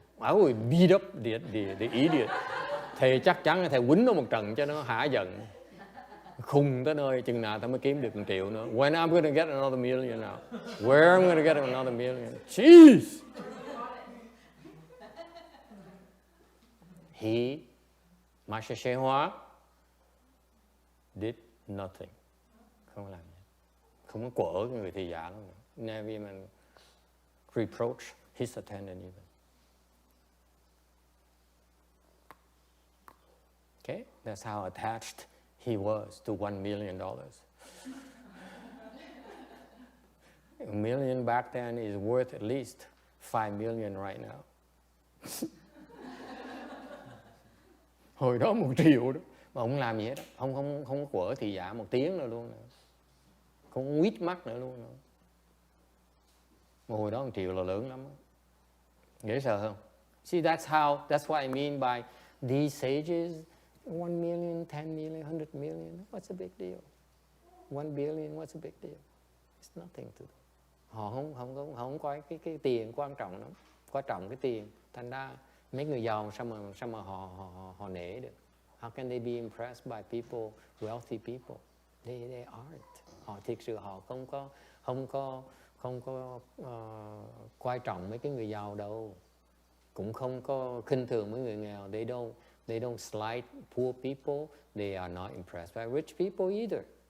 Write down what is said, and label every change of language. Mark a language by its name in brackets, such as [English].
[English] I would beat up the idiot. [Vietnamese] Thầy chắc chắn là thầy quýnh nó một trận cho nó hả giận. Khùng tới nơi chừng nào tao mới kiếm được 1 triệu nữa. [English] When I'm going to get another million now? Where I'm going to get another million? Jeez! Master Shewa did nothing. [Vietnamese] Không làm gì. Không có quở cái người thị giả đâu. [English] Never even reproach his attendant even. Okay, that's how attached he was to $1 million. A million back then is worth at least 5 million right now. [Vietnamese] Hồi đó 1 triệu đó. Mà không làm gì hết đó. Không có quở thị giả 1 tiếng nữa luôn. Không quýt mắt nữa luôn. Mà hồi đó 1 triệu là lớn lắm. Dễ sợ không? [English] See, that's what I mean by these sages. 1 million, 10 million, 100 million. What's a big deal? 1 billion, what's a big deal? It's nothing to them. [Vietnamese] Họ không có cái tiền quan trọng lắm. Quan trọng cái tiền. Thành ra mấy người giàu sao mà họ nể được? [English] How can they be impressed by people, wealthy people? They aren't. [Vietnamese] Họ thiệt sự họ không có quan trọng mấy cái người giàu đâu. Cũng không có khinh thường mấy người nghèo. [English] They don't slight poor people. They are not impressed by rich people either.